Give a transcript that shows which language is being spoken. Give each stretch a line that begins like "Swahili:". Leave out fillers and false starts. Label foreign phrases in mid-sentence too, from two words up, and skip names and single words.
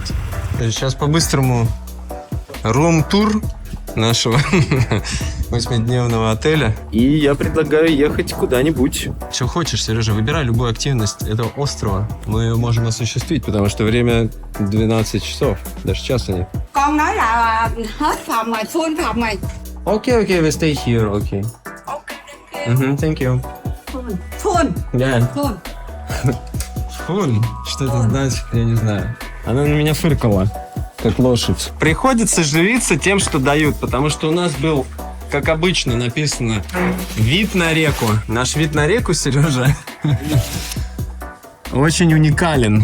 Russian: Сейчас по-быстрому рум-тур нашего 8-дневного отеля. И я предлагаю ехать куда-нибудь. Что хочешь, Сережа, выбирай любую активность этого острова. Мы ее можем осуществить, потому что время 12 часов. Даже часа нет.
Vietnamese: Con nói là hết phòng rồi, full phòng rồi.
English: Okay, we stay here, okay. Thank you. Full. Yeah. Full.
Russian: Фун? Что это значит, я не знаю. Она на меня фыркала, как лошадь. Приходится живиться тем, что дают, потому что у нас был, как обычно написано, вид на реку. Наш вид на реку, Сережа, очень уникален.